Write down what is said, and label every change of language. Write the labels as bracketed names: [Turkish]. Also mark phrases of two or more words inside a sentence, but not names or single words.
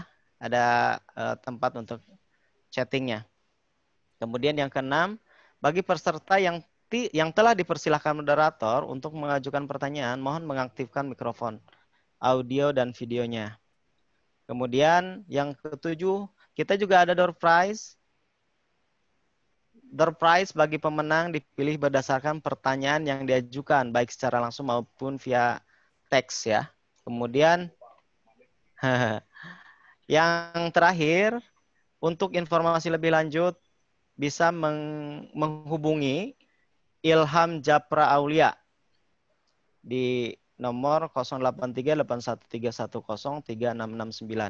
[Indonesian] Ada tempat untuk chattingnya. Kemudian yang keenam, bagi peserta yang telah dipersilahkan moderator untuk mengajukan pertanyaan, mohon mengaktifkan mikrofon, audio, dan videonya. Kemudian yang ketujuh, kita juga ada [English] door prize. Door prize [Indonesian] bagi pemenang dipilih berdasarkan pertanyaan yang diajukan, baik secara langsung maupun via teks ya. Kemudian yang terakhir, untuk informasi lebih lanjut bisa menghubungi Ilham Japra Aulia di nomor 083813103669.